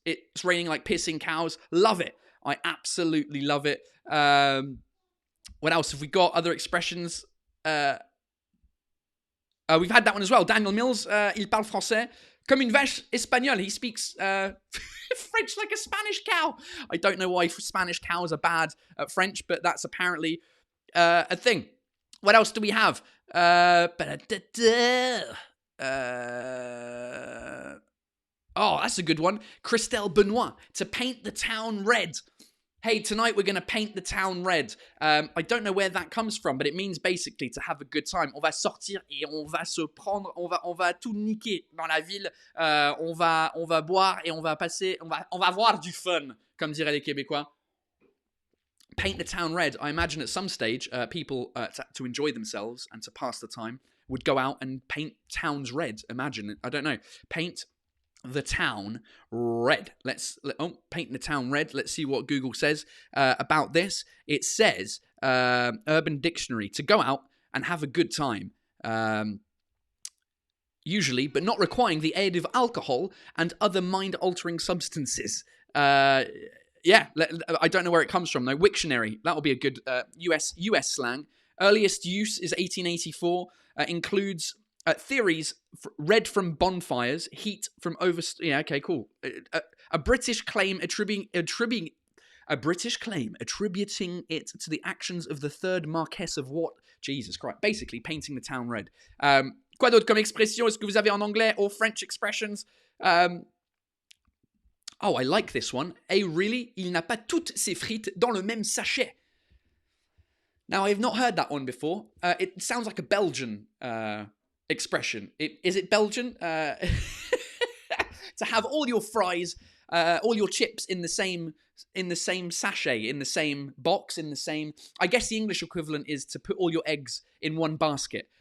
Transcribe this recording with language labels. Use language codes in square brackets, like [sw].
[en] It's raining like pissing cows. Love it. I absolutely love it. What else have we got? Other expressions? We've had that one as well. [fr] Daniel Mills, il parle français comme une vache espagnole. [en] He speaks French like a Spanish cow. I don't know why Spanish cows are bad at French, but that's apparently a thing. What else do we have? Oh, that's a good one. Christelle Benoit, to paint the town red. Hey, tonight we're going to paint the town red. I don't know where that comes from, but it means basically to have a good time. [fr] On va sortir et on va se prendre, on va tout niquer dans la ville. On va boire et on va passer, on va avoir du fun, comme diraient les Québécois. [en] Paint the town red. I imagine at some stage, people, to enjoy themselves and to pass the time, would go out and paint towns red. Imagine, I don't know. Paint the town red. Paint the town red. Let's see what Google says about this. It says, Urban Dictionary, to go out and have a good time. Usually, but not requiring the aid of alcohol and other mind-altering substances. Yeah, I don't know where it comes from, though. Wiktionary, that'll be a good US slang. Earliest use is 1884. Includes theories read from bonfires, heat from over... Yeah, okay, cool. A British claim attributing it to the actions of the third Marquess of what? Jesus Christ. Basically, painting the town red. [fr] Quoi d'autre comme expression est-ce que vous avez en anglais [en] or French expressions? Oh, I like this one. Hey, really? [fr] Il n'a pas toutes ses frites dans le même sachet. [en] Now, I've not heard that one before. It sounds like a Belgian expression. Is it Belgian? To have all your fries, all your chips in the same sachet, in the same box, in the same... I guess the English equivalent is to put all your eggs in one basket.